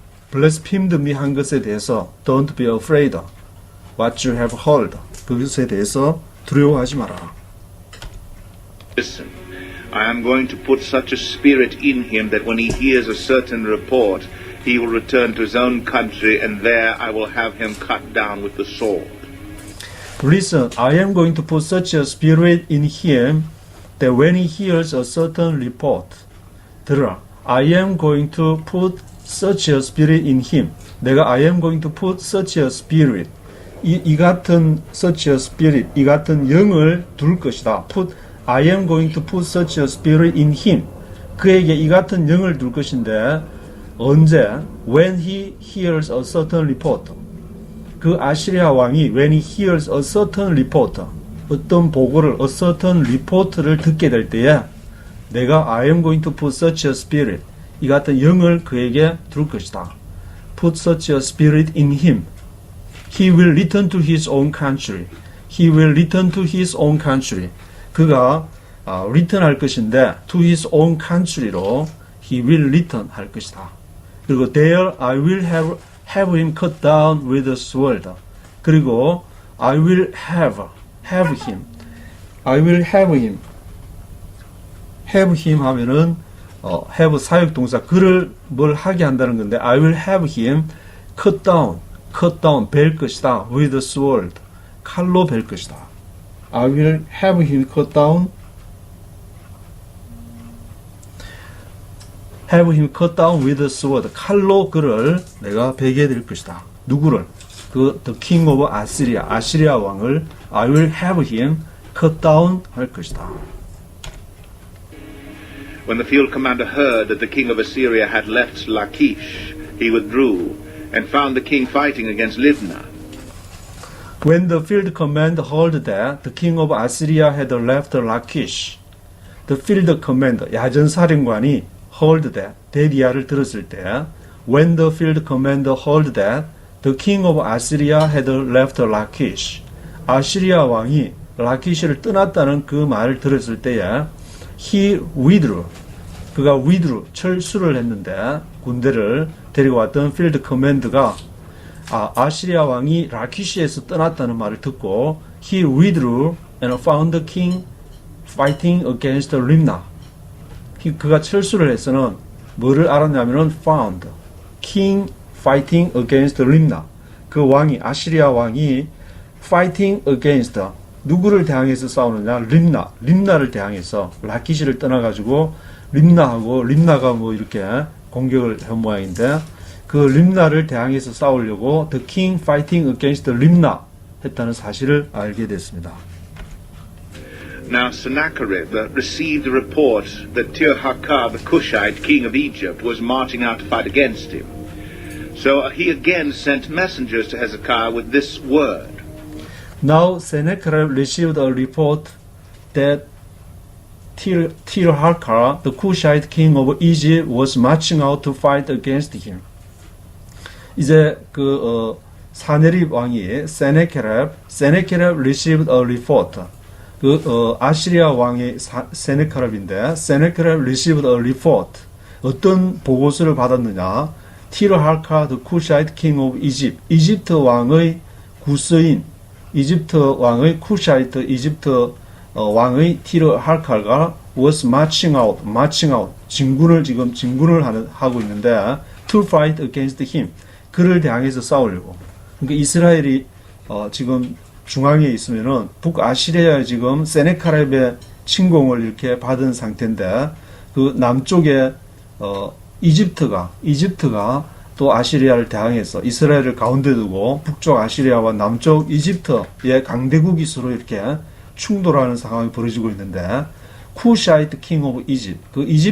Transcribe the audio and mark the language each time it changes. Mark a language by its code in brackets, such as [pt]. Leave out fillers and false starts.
[en] blasphemed me [ko] 한 것에 대해서 [en] don't be afraid. What you have heard. [ko] 그것에 대해서 두려워하지 마라. [en] Listen, I am going to put such a spirit in him that when he hears a certain report, he will return to his own country, and there I will have him cut down with the sword. Listen, I am going to put such a spirit in him that when he hears a certain report, [ko] 들으라. [en] I am going to put such a spirit in him. [ko] 내가 [en] I am going to put such a spirit. [ko] 이 같은 [en] such a spirit, [ko] 이 같은 영을 둘 것이다. [en] I am going to put such a spirit in him. [ko] 그에게 이 같은 영을 둘 것인데 언제? [en] When he hears a certain report. [ko] 그 아시리아 왕이 [en] when he hears a certain report, [ko] 어떤 보고를, [en] a certain report를 [ko] 듣게 될 때에 내가 [en] I am going to put such a spirit, [ko] 이 같은 영을 그에게 둘 것이다. [en] Put such a spirit in him. He will return to his own country. He will return to his own country. [ko] 그가 [en] return [ko] 할 것인데 [en] to his own country로 he will return [ko] 할 것이다. 그리고 [en] there I will have him cut down with a sword. [ko] 그리고 [en] I will have him. [ko] I will have him 하면은 have 사역동사 그를 뭘 하게 한다는 건데 [en] I will have him cut down [ko] 벨 것이다. [en] with a sword. [ko] 칼로 벨 것이다. [en] I will have him cut down with a sword. [ko] 칼로 그를 내가 베게 될 것이다. 누구를? [en] the king of Assyria, [ko] 아시리아 왕을 [en] I will have him cut down [ko] 할 것이다. [en] When the field commander heard that the king of Assyria had left Lachish, he withdrew and found the king fighting against Libnah. When the field commander heard that the king of Assyria had left Lachish, the field commander, [ko] 야전사령관이 [en] heard that, [ko] 대리아를 들었을 때, [en] when the field commander heard that the king of Assyria had left Lachish. [ko] 아시리아 왕이 라키시를 떠났다는 그 말을 들었을 때에 [en] he withdrew. [ko] 그가 withdrew, 철수를 했는데 군대를 데리고 왔던 필드 커맨드가 아시리아 왕이 라키시에서 떠났다는 말을 듣고 [en] he withdrew and found the king fighting against Rimna. [ko] 그가 철수를 해서는 뭐를 알았냐면은 [en] found king fighting against Rimna. [ko] 그 왕이 아시리아 왕이 [en] fighting against [ko] 누구를 대항해서 싸우느냐? 림나를 대항해서 라키시를 떠나가지고 림나가 뭐 이렇게 공격을 한 모양인데 그 림나를 대항해서 싸우려고 [en] the king fighting against [ko] 림나 했다는 사실을 알게 됐습니다. [en] Now Sennacherib received a report that Tirhakah, the Cushite king of Egypt, was marching out to fight against him. So he again sent messengers to Hezekiah with this word. Now Sennacherib received a report that Tirhakah, the Cushite king of Egypt, was marching out to fight against him. [ko] 이제 산헤립 왕이 [en] Sennacherib received a report. [ko] 아시리아 왕의 [en] Sennacherib인데 Sennacherib received a report. [ko] 어떤 보고서를 받았느냐? [en] Tirhakah, the Cushite king of Egypt. [ko] 이집트 왕의 구서인 이집트 쿠샤이트 이집트 왕의 티르하카가 [en] was marching out, [ko] 진군을 하고 있는데 [en] to fight against him. [ko] 그를 대항해서 싸우려고. 그러니까 이스라엘이 지금 중앙에 있으면은 북아시리아에 지금 세네카렙의 침공을 이렇게 받은 상태인데 그 남쪽에 이집트가 또 아시리아를 대항해서 이스라엘을 가운데 두고 북쪽 아시리아와 남쪽 이집트의 강대국이 서로 이렇게 충돌하는 상황이 벌어지고 있는데 쿠샤이트 킹 오브 이집트 그